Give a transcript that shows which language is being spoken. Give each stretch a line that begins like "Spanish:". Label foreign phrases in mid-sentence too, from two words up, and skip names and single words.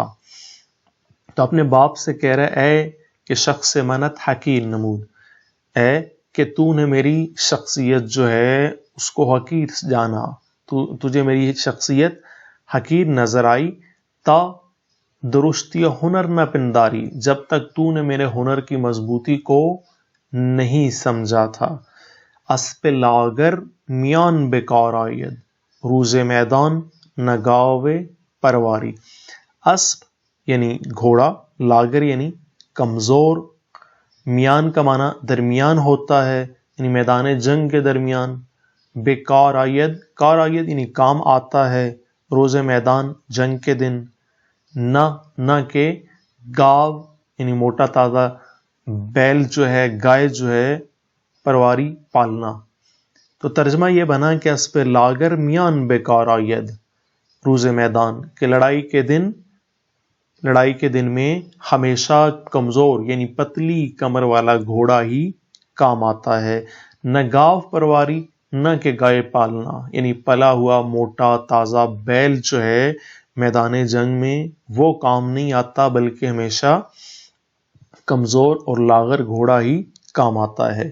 Urdu: تو اپنے باپ سے کہہ رہا ہے
Persian: اے کہ شخص منت حقیر نمود،
Urdu: اے کہ تو نے میری شخصیت جو ہے اس کو حقیر جانا، تجھے میری شخصیت حقیر نظر آئی.
Persian: تا درستی ہنر نہ پنداری،
Urdu: جب تک تو نے میرے ہنر کی مضبوطی کو نہیں سمجھا تھا.
Persian: اسپ لاغر میان بیکار آید، روز میدان نگاوے پرواری.
Urdu: اسپ یعنی گھوڑا، لاگر یعنی کمزور، میان کا معنی درمیان ہوتا ہے یعنی میدان جنگ کے درمیان.
Persian: بیکار آید، کار آید
Urdu: یعنی کام آتا ہے،
Persian: روز میدان
Urdu: جنگ کے دن. نہ کہ گاو یعنی موٹا تازہ، بیل جو ہے، گائے جو ہے، پرواری پالنا. تو ترجمہ یہ بنا کہ
Persian: اسپ لاگر میان بیکار آید، روز میدان
Urdu: کہ لڑائی کے دن میں ہمیشہ کمزور یعنی پتلی کمر والا گھوڑا ہی کام آتا ہے.
Persian: نہ گاو پرواری،
Urdu: نہ کہ گائے پالنا یعنی پلا ہوا موٹا تازہ بیل جو ہے میدان جنگ میں وہ کام نہیں آتا، بلکہ ہمیشہ کمزور اور لاغر گھوڑا ہی کام آتا ہے.